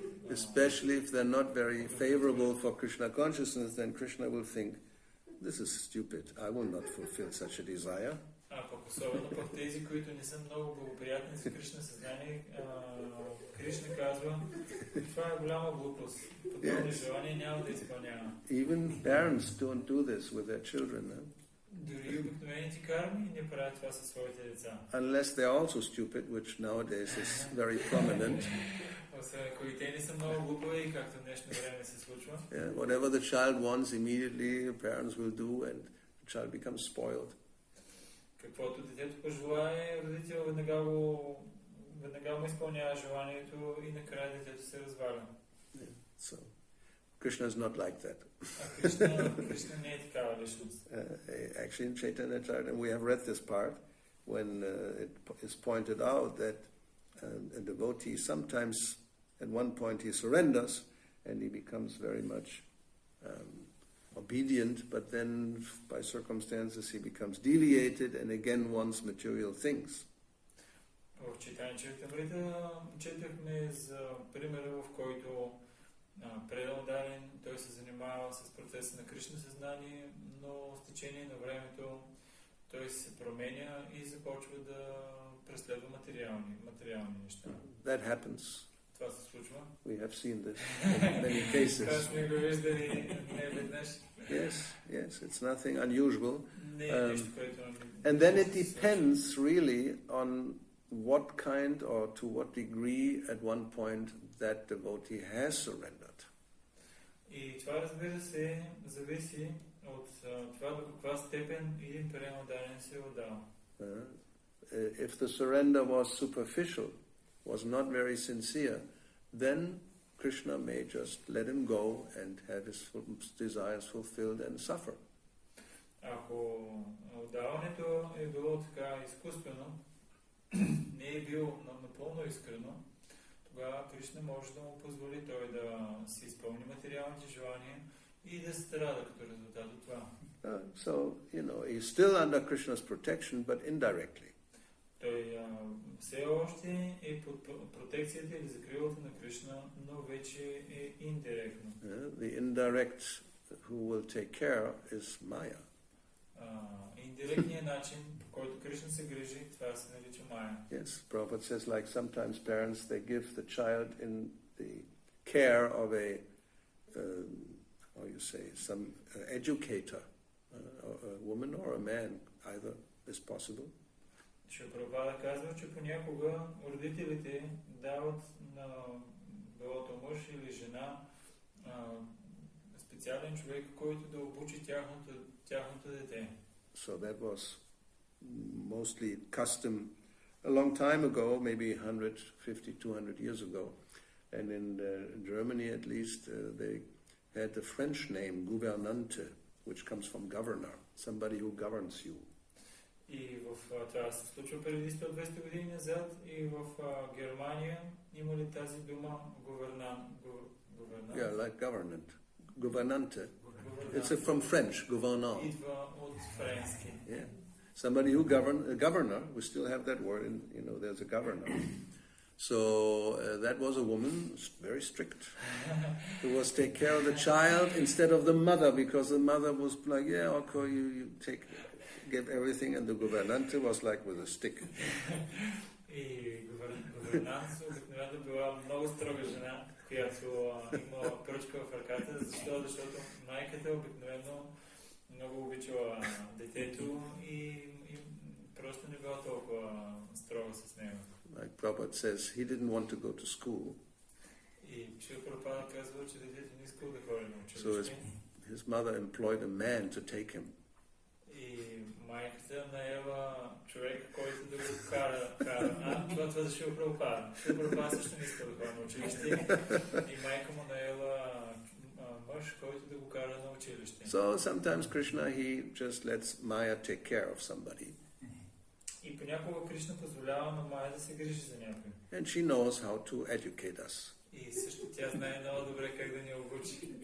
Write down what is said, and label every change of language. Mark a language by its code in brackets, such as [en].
[en] Especially if they're not very favorable for Krishna consciousness, then Krishna will think, this is stupid, I will not fulfill such a desire. [bg] Особено пък тези, които не са много благоприятни за Кришна съзнание, Кришна казва, това е голяма глупост. Подобни желания няма да изпълнява. [en] Even parents don't do this with their children. [bg] Дори обикновените карми не правят това със своите деца. [en] Unless they're also stupid, which nowadays is very prominent. [bg] Ако и те не са много глупави, както в днешно време се случва. [en] Whatever the child wants, immediately the parents will do, and the child becomes spoiled. [bg] Каквото детето пожелае, родител веднага му изпълнява желанието и накрая детето се разваля. [en] So, Krishna is not like that. [bg] Krishna не е такава личност. [en] Actually, in Chaitanya Charitamrita, we have read this part when it is pointed out that a devotee sometimes, at one point, he surrenders and he becomes very much obedient, but then by circumstances he becomes deviated and again wants material things. [bg] В Чайтanya Чаритамрита четахме за примера, в който предан дарен, той се занимава с процеса на Кришна съзнание, но с течение на времето той се променя и започва да преследва материални неща. [en] That happens. [bg] Това се случва. [en] We have seen this in many cases. [bg] Това сме го виждали не веднъж. [en] Yes, it's nothing unusual. [bg] Не е нещо, което... [en] And then it depends really on what kind or to what degree at one point that devotee has surrendered. [bg] И това, разбира се, зависи от това до каква степен един преемодарен се е отдал. [en] If the surrender was superficial, was not very sincere, then Krishna may just let him go and have his desires fulfilled and suffer. [bg] Ако отдаването е било така изкуствено, не е било напълно искрено, тогава Кришна може да му позволи той да си изпълни материалните желания и да страда като резултат от това. [en] So, he's still under Krishna's protection, but indirectly. [bg] Той все още е под протекцията или закрилата на Кришна, но вече е индиректно. [en] The indirect who will take care is Maya. [bg] Индиректният начин, по който Кришна се грижи, това се нарича Майя. [en] Yes, Prabhupada says like sometimes parents they give the child in the care of a how you say some educator, a woman or a man, either is possible. [bg] Шри Прабхупада казва, че понякога родителите дават на билото мъж или жена специален човек, който да обучи тяхното дете. [en] So that was mostly custom a long time ago, maybe 150, 200 years ago. And in Germany at least, they had the French name gouvernante, which comes from governor, somebody who governs you. [bg] И това се случва преди 100-200 години назад и в Германия има ли тази дума говернант? [en] Yeah, like governant. Gouvernante. It's from French, gouvernant. [bg] Идва от френски. [en] Yeah. Somebody who a governor, we still have that word, and there's a governor. So that was a woman, very strict, who was take care of the child instead of the mother, because the mother was like, yeah, okay, you give everything, and the gouvernante was like with a stick. [bg] И говернанта обикновено била много строга жена, която има пръчка в ръката. Защо? Защото майката обикновено много обичала детето и просто не била толкова строга с него. [en] Like Prabhupada says, he didn't want to go to school. [bg] И Шри Прабхупада казва, че детето не искал да ходи на училище. [en] So his mother employed a man to take him. [bg] И майката наела човек, който да го кара. Това за Шри Прабхупада. Шри Прабхупада също не искал да ходи на училище. И майка му наела мъж, който да го кара на училище. [en] So sometimes Krishna, he just lets Maya take care of somebody. [bg] И понякога Кришна позволява на Майя да се грижи за някой. [en] And she knows how to educate us. [bg] И също тя знае много добре как да ни обучи.